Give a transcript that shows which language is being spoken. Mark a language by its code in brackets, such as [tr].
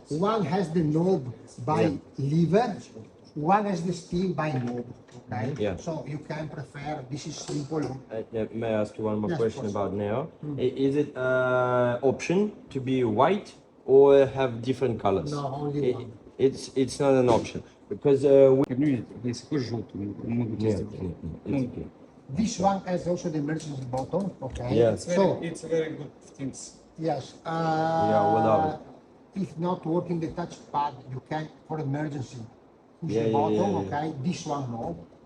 [en] One has the knob by lever, one has the steam by knob. So you can prefer, this is simple. May I ask you one more question about Neo? Is it option to be white or have different colors? No, only one. It's not an option. Because [ru] Если хочешь желтую, могут сделать. [en] This one has also the emergency button, It's very good things. Yes. without If not working the touchpad, you can, for emergency, push the button, this one no.